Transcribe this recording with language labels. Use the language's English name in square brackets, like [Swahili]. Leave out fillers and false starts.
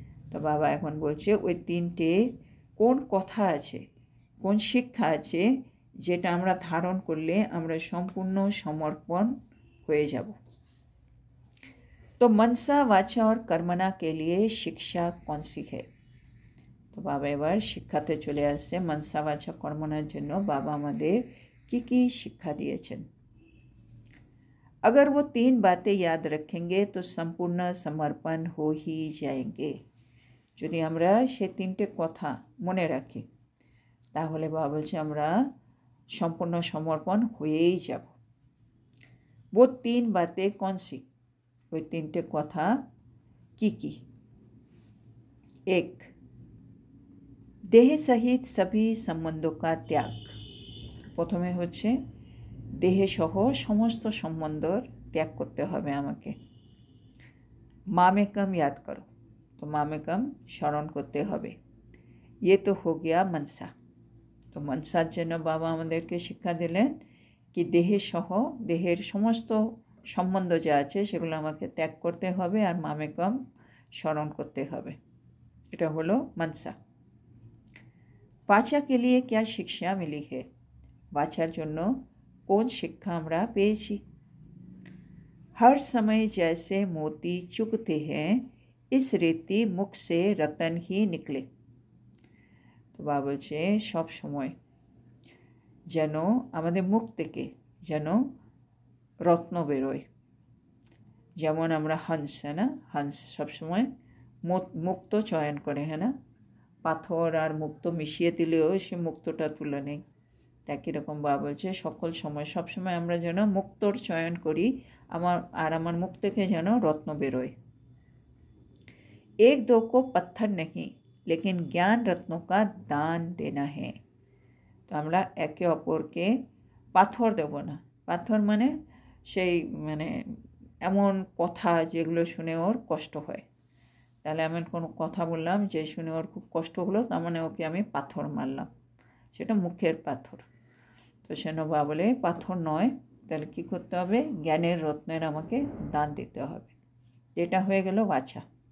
[Bangla] তো বাবা এখন বলছে ওই 3টে কোন কথা আছে, কোন শিক্ষা আছে যেটা আমরা ধারণ করলে আমরা সম্পূর্ণ সমর্পণ হয়ে যাব। [Hindi] तो मनसा वाचा और कर्मणा के लिए शिक्षा कौन सी है। [Bangla] তো বাবা এবার শিক্ষাতে চলে আসছে। মনসা বাচা কর্মণার জন্য বাবা আমাদের কি শিক্ষা দিয়েছেন। [Hindi] अगर वो 3 बातें याद रखेंगे तो संपूर्ण समर्पण हो ही जाएंगे। [Bangla] যদি আমরা সে 3টে কথা মনে রাখি তাহলে বাবা বলছে আমরা সম্পূর্ণ সমর্পণ হয়েই যাব। [Hindi] वो 3 बातें कौन सी, [Bangla] ওই 3টে কথা কি? [Hindi] 1, দেহ সহিত সবই সম্বন্ধ কা ত্যাগ। [Bangla] প্রথমে হচ্ছে দেহে সহ সমস্ত সম্বন্ধর ত্যাগ করতে হবে আমাকে। মামেকম [Hindi] याद करो, [Bangla] তো মামেকম স্মরণ করতে হবে। [Hindi] ये तो हो गया मनसा। [Bangla] তো মনসার জন্য বাবা আমাদেরকে শিক্ষা দিলেন কি দেহে সহ দেহের সমস্ত সম্বন্ধ যা আছে সেগুলো আমাকে ত্যাগ করতে হবে আর মামেকম স্মরণ করতে হবে। এটা হলো মনসা। [Hindi] वाचा के लिए क्या शिक्षा मिली है, [Bangla] वाचार জন্য কোন শিক্ষা আমরা পেয়েছি। [Hindi] हर समय जैसे मोती चुगते हैं इस रीति मुख से रतन ही निकले। [Bangla] তো বাবা বলছে সব সময় যেন আমাদের মুখ থেকে যেন রত্ন বেরোয়। যেমন আমরা হংস, হ্যাঁ না, হংস সবসময় মুক্ত চয়ন করে, হ্যাঁ না, পাথর আর মুক্ত মিশিয়ে দিলেও সে মুক্তটা তুলে নেই। একই রকম বাবা বলছে সকল সময় সবসময় আমরা যেন মুক্তর চয়ন করি, আমার মুখ থেকে যেন রত্ন বেরোয়। [Hindi] एक दो को पत्थर नहीं लेकिन ज्ञान रत्नों का दान देना है। [Bangla] তো আমরা একে অপরকে পাথর দেব না। পাথর মানে সেই মানে এমন কথা যেগুলো শুনে ওর কষ্ট হয়। তাহলে এমন কোনো কথা বললাম যে শুনে ওর খুব কষ্ট হলো, তার মানে ওকে আমি পাথর মারলাম, সেটা মুখের পাথর। তো সেন বাবা বলে পাথর নয়, তাহলে কী করতে হবে? জ্ঞানের রত্নের আমাকে দান দিতে হবে। এটা হয়ে গেল বাছা।